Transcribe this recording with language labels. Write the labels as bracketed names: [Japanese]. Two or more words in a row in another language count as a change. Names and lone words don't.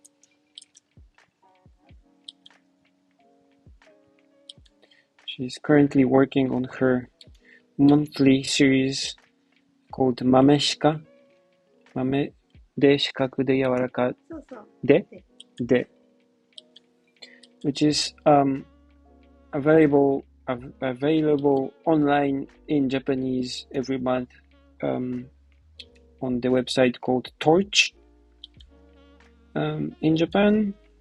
[English] She's currently working on her monthly series called Mameshika. [Japanese] 豆で四角でやわらかで, [English] which is available online in Japanese every month on the website called Torch in Japan.